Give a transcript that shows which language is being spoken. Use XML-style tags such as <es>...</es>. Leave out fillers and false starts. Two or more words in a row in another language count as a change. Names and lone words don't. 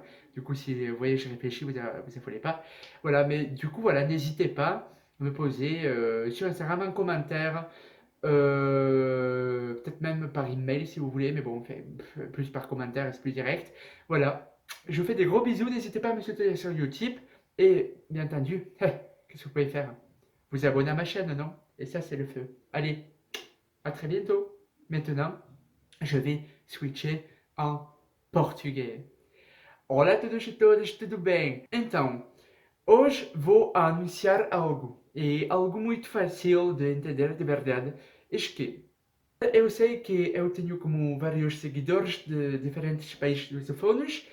<fr>Du coup, si vous voyez, je réfléchis, vous affolez pas. Voilà, mais du coup, voilà, n'hésitez pas à me poser sur Instagram un commentaire, peut-être même par email si vous voulez, mais bon, enfin, plus par commentaire, c'est plus direct. Voilà, je vous fais des gros bisous, n'hésitez pas à me soutenir sur YouTube. Et bien entendu, qu'est-ce que vous pouvez faire? Vous abonner à ma chaîne, non? Et ça, c'est le feu. Allez, à très bientôt. Maintenant, je vais switcher en português.</fr> <pt>Olá a todos e todas, tudo bem? Então, hoje vou anunciar algo. E algo muito fácil de entender de verdade. É que eu sei que eu tenho como vários seguidores de diferentes países lusófonos.</pt>